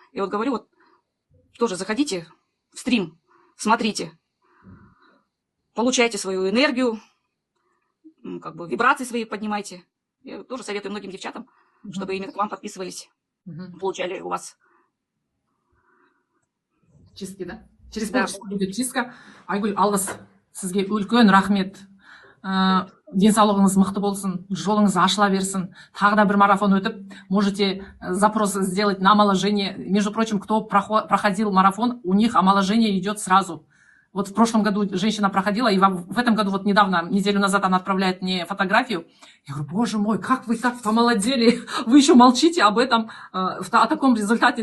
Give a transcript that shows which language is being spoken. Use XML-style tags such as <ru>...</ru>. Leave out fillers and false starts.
<ru>И вот говорю, вот тоже заходите в стрим, смотрите, получайте свою энергию, как бы вибрации свои поднимайте. Я тоже советую многим девчатам, чтобы именно к вам подписывались, получали у вас. Чистки, да? Через полчаса будет чистка.</ru> <kk>Айгүл, алғыс сізге үлкен рахмет. Денсаулығыңыз мықты болсын, жолыңыз ашыла берсін. Тағы да бір марафон өтіп,</kk> <ru>можете запрос сделать на омоложение. Между прочим, кто проходил марафон, у них омоложение идет сразу. Вот в прошлом году женщина проходила, и в этом году, вот недавно, неделю назад, она отправляет мне фотографию. Я говорю, боже мой, как вы так помолодели, вы еще молчите об этом, о таком результате.</ru>